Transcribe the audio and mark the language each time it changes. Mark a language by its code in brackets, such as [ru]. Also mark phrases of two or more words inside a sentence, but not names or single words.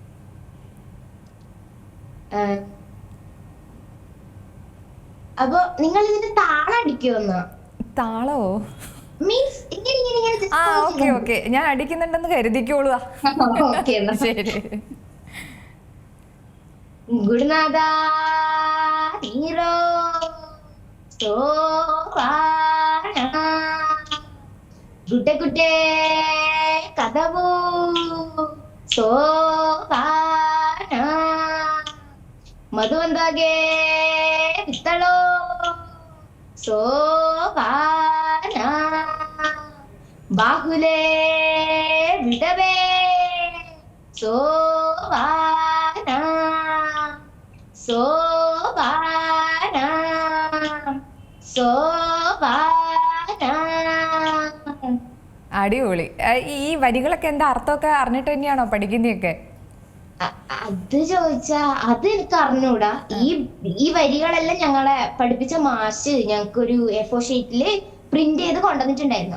[ml] അപ്പൊ നിങ്ങൾ ഇതിന് താളം അടിക്കുമെന്നോ? താളോ? മീൻസ് ഓക്കെ ഓക്കെ, ഞാൻ അടിക്കുന്നുണ്ടെന്ന് കരുതിക്കോളുക. ശരി. [kn] ഗുരുനാഥ ഹീറോ ಗುಡ್ಡೆ ಗುಡ್ಡೆ ಕದವು ಸೋಪಾನ ಮಧುವಂದಾಗೆ ಬಿತ್ತಳೋ ಸೋಪಾನ ಬಾಹುಲೆ ಬಿಡವೆ ಸೋಪಾನ ಸೋಪಾನ സോപാന. [ml] അടിപൊളി. ഈ വരികളൊക്കെ എന്താ അർത്ഥമൊക്കെ അറിഞ്ഞിട്ട് തന്നെയാണോ പഠിക്കുന്നതൊക്കെ? അത് ചോദിച്ചാ അത് എനിക്ക് അറിഞ്ഞൂടാ. ഈ വരികളെല്ലാം ഞങ്ങളെ പഠിപ്പിച്ച മാഷ് ഞങ്ങൾക്കൊരു A4 ഷീറ്റില് പ്രിന്റ് ചെയ്ത് കൊണ്ടുവന്നിട്ടുണ്ടായിരുന്നു.